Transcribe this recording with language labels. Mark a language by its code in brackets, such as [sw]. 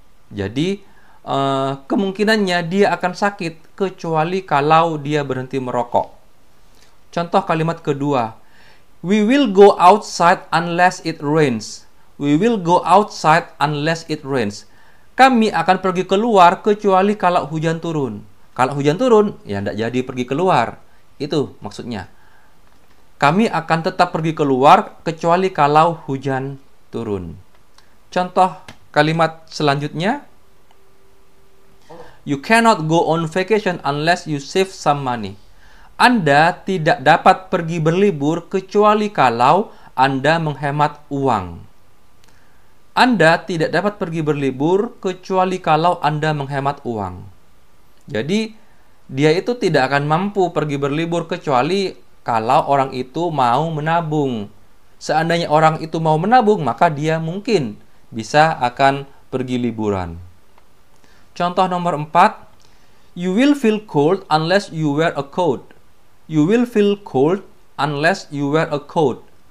[id] Jadi, kemungkinannya dia akan sakit kecuali kalau dia berhenti merokok. Contoh kalimat kedua. [en] We will go outside unless it rains. We will go outside unless it rains. [id] Kami akan pergi keluar kecuali kalau hujan turun. Kalau hujan turun, ya tidak jadi pergi keluar. Itu maksudnya. Kami akan tetap pergi keluar kecuali kalau hujan turun. Contoh kalimat selanjutnya. [en] You cannot go on vacation unless you save some money. [id] Anda tidak dapat pergi berlibur kecuali kalau Anda menghemat uang. Anda tidak dapat pergi berlibur kecuali kalau Anda menghemat uang. Jadi, dia itu tidak akan mampu pergi berlibur kecuali kalau orang itu mau menabung. Seandainya orang itu mau menabung, maka dia mungkin bisa akan pergi liburan. Contoh nomor 4, [en] you will feel cold unless you wear a coat. You will feel cold unless you wear a coat.